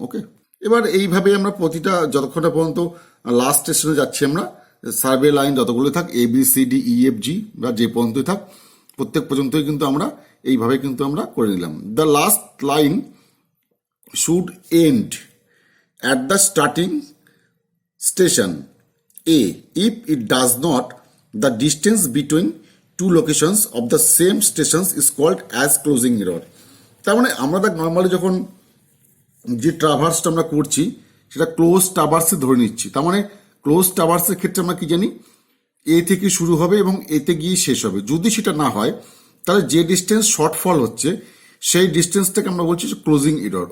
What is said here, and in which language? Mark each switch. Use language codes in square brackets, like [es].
[bn] ওকে, এবার এইভাবে আমরা প্রতিটা যতক্ষণ পর্যন্ত লাস্ট স্টেশনে যাচ্ছি আমরা সার্ভে লাইন যতগুলো থাক A B C D E F G বা যে পর্যন্তই থাক প্রত্যেক পর্যন্তই কিন্তু আমরা এইভাবে কিন্তু আমরা করে নিলাম। [en] The last line should end at the starting station A. If it does not, the distance between two locations of the same stations is called as closing error। [bn] তার মানে আমরা দেখ নর্মালি যখন যে ট্রাভার্সটা আমরা করছি সেটা ক্লোজ ট্রাভার্সে ধরে নিচ্ছি। তার মানে ক্লোজ ট্রাভার্সের ক্ষেত্রে আমরা কি জানি, এ থেকে শুরু হবে এবং এতে গিয়ে শেষ হবে। যদি সেটা না হয় তাহলে যে ডিস্টেন্স শর্টফল হচ্ছে সেই ডিস্টেন্সটাকে আমরা বলছি ক্লোজিং এরর।